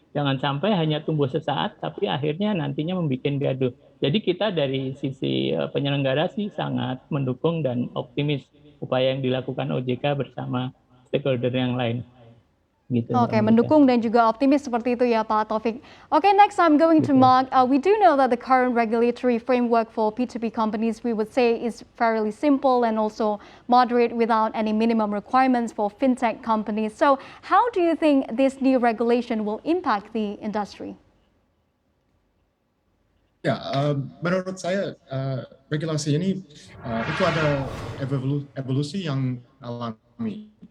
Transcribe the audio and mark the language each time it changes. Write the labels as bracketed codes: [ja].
[id] Jangan sampai hanya tumbuh sesaat tapi akhirnya nantinya membuat gaduh. Jadi kita dari sisi penyelenggara sih sangat mendukung dan optimis upaya yang dilakukan OJK bersama stakeholder yang lain. Gitu, Oke, mendukung dan juga optimis seperti itu ya Pak Taufik. [en] Oke, next I'm going to Mark. We do know that the current regulatory framework for P2P companies we would say is fairly simple and also moderate without any minimum requirements for fintech companies. So how do you think this new regulation will impact the industry? [id] Ya, menurut saya regulasi ini itu ada evolusi yang alami.